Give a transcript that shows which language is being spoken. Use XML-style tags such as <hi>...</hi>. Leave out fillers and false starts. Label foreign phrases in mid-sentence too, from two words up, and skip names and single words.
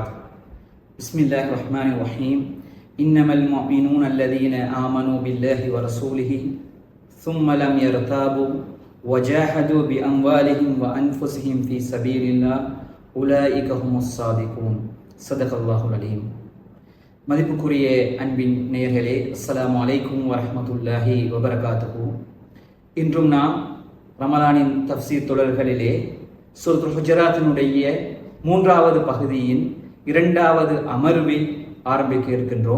<ar>بسم الله الرحمن الرحيم. إنما المؤمنون الذين آمنوا بالله ورسوله ثم لم يرتابوا وجاهدوا بأموالهم وأنفسهم في سبيل الله أولئك هم الصادقون. صدق الله العليم.</ar> <ta>மதிப்புக்குரிய அன்பின் நேயர்களே,</ta> <ar>السلام عليكم ورحمة الله وبركاته.</ar> <ta>இன்றும் நாம் ரமலானின் தஃப்சீர் தொடர்களிலே சூரத்துல் ஹுஜராத்தினுடைய 3வது பகுதியின் 2வது அமர்வில் ஆரம்பிக்க இருக்கின்றோம்.</ta>